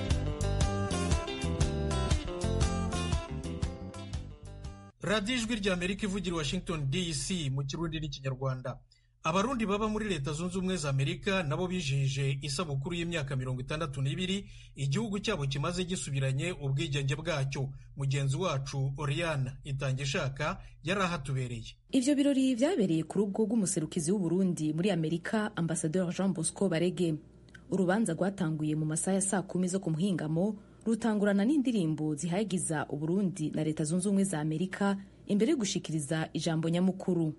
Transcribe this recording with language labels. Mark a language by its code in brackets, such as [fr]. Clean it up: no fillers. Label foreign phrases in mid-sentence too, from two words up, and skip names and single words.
[rn] Radiyo Ijwi ry'Amerika ivugira Washington DC mu Kirundi n'Ikinyarwanda. Abarundi baba muri Leta Zunze Ubumwe za Amerika nabo bijihije isabukuru y'imyaka 62 igihugu cyabo kimaze gisubiranye ubwigenge bwacyo. Mugenzi wacu Oriana Itangishaka yarahatubereye. Ivyo birori vyabereye ku rugo rw'umuserukizi w'u Burundi muri Amerika, Ambassadeur Jean Bosco Barege. Urubanza rwatanguye mu masaha ya 10 zo ku muhingamo, rutangurana n'indirimbo zihayagiza u Burundi na Leta Zunze Ubumwe za Amerika imbere yo gushikiriza ijambo nyamukuru.